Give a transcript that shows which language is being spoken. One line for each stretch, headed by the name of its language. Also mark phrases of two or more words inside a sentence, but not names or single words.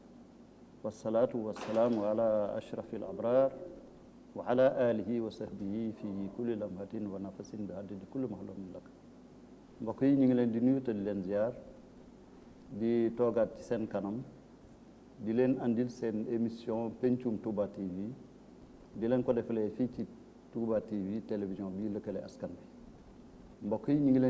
Arabic: والصلاة والسلام على أشرف الأبرار وعلى آله وصحبه في كل لمحة ونفس بعدد كل محلوم لك
Wolof: mbokk yi ñu ngi leen di nuyu te di leen ziar di toogaat ci seen kanam di leen andil seen émission pencum Touba TV di leen ko defalee fii ci Touba TV télévision bi lëkkale askan bi mbokk yi ñu ngi leen